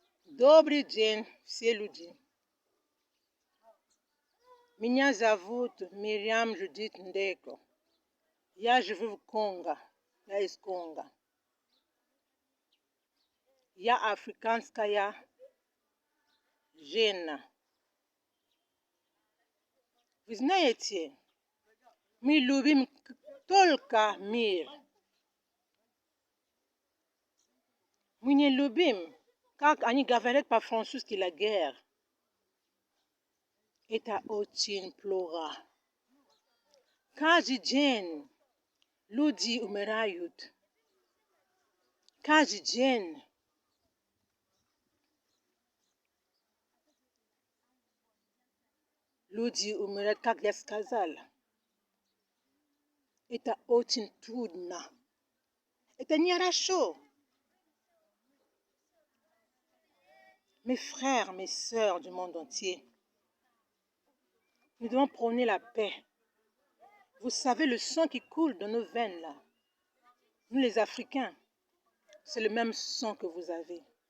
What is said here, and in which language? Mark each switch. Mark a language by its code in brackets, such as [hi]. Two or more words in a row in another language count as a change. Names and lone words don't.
[pl] Dobry dzień, [ru] все люди. Меня зовут Miriam Judith Ndeko. Я живу в Конго. Я из Конго. Я африканская жена. Вы знаете, мы любим только мир. Мы не любим, как они говорят по-французски, [fr] la guerre. [ru] Это очень плохо. Каждый день люди умирают. Каждый день. Люди умирают, как я сказала. Это очень трудно. Это нехорошо. [fr] Mes frères, mes sœurs du monde entier, nous devons prôner la paix. Vous savez, le sang qui coule dans nos veines, là, nous les Africains, c'est le même sang que vous avez.